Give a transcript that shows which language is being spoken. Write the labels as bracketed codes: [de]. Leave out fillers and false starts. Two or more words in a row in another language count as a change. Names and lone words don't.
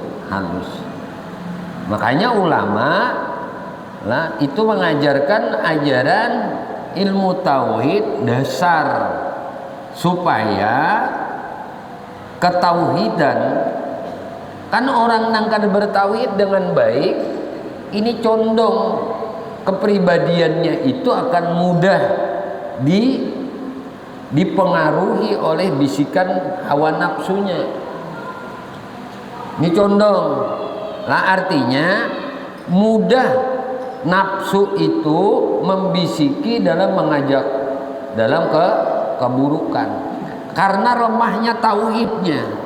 [bjn] Makanya ulama lah itu mengajarkan ajaran ilmu tauhid dasar supaya ketauhidan kan orang nang kada bertauhid dengan baik ini condong kepribadiannya itu akan mudah dipengaruhi oleh bisikan hawa nafsunya. [id] Ini condong lah, artinya mudah nafsu itu membisiki dalam mengajak dalam keburukan karena lemahnya tauhidnya.